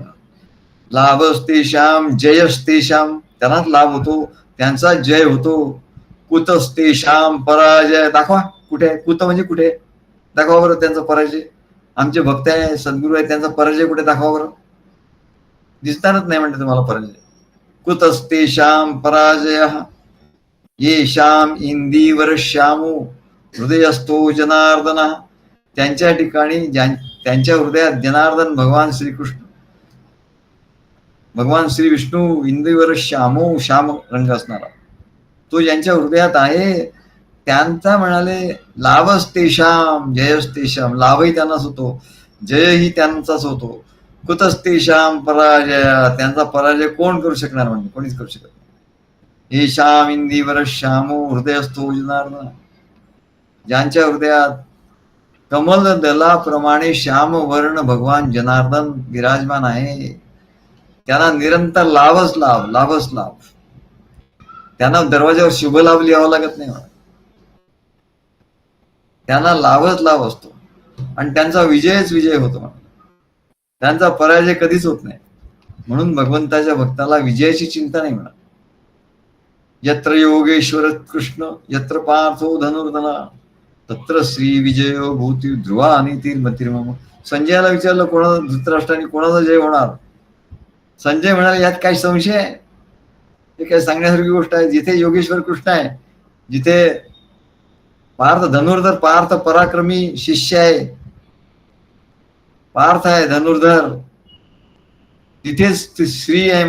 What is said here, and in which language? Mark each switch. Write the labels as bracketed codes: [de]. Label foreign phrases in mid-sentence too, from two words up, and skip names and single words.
[sa] लाभस्तेषाम जयस्तेषाम, [mr] त्यांनाच लाभ होतो, त्यांचा जय होतो. [sa] कुतस्तेषाम पराजय, [mr] दाखवा कुठे आहे कुत, म्हणजे कुठे दाखवा बरं त्यांचा पराजय. आमचे भक्त आहे, सद्गुरू आहे, त्यांचा पराजय कुठे दाखवा बरं. दिसणारच नाही म्हणते तुम्हाला पराजय. [sa] कुतस्तेषाम पराजय येषाम इंदीवर श्यामो हृदयस्थो जनार्दन, [mr] त्यांच्या ठिकाणी त्यांच्या हृदयात जनार्दन भगवान श्रीकृष्ण, भगवान श्री विष्णू [sa] इंदीवर श्यामो, [mr] श्याम रंग असणारा तो ज्यांच्या हृदयात आहे, त्यांचा म्हणाले [sa] लाभस्तेषाम जयस्तेषाम, [mr] लाभही त्यांनाच होतो, जयही त्यांचाच होतो. [sa] कुतस्तेषाम पराजय, [mr] त्यांचा पराजय कोण करू शकणार, म्हणजे कोणीच करू शकत नाही. [sa] येषाम इंदीवर श्यामो हृदयस्थो जनार्दन, [mr] ज्यांच्या हृदयात कमल दलाप्रमाणे श्याम वर्ण भगवान जनार्दन विराजमान आहे, त्यांना निरंतर लाभच लाभ. त्यांना दरवाज्यावर शुभ लाभ लिहावा लागत नाही, त्यांना लाभच लाभ असतो आणि त्यांचा विजयच विजय होतो. त्यांचा पराजय कधीच होत नाही. म्हणून भगवंताच्या भक्ताला विजयाची चिंता नाही म्हणा. [sa] यत्र योगेश्वर कृष्ण यत्र पार्थो धनुर्धना तत्र श्री विजयो भूती ध्रुवा नीतिर्मतिर्मम. [mr] संजयाला विचारलं कोणाचा, धृतराष्ट्राने कोणाचा जय होणार. संजय म्हणाले यात काय संशय आहे, हे काय सांगण्यासारखी गोष्ट आहे. जिथे योगेश्वर कृष्ण आहे, जिथे पार्थ धनुर्धर, पार्थ पराक्रमी शिष्य आहे, पार्थ आहे धनुर्धर, तिथेच श्री आहे.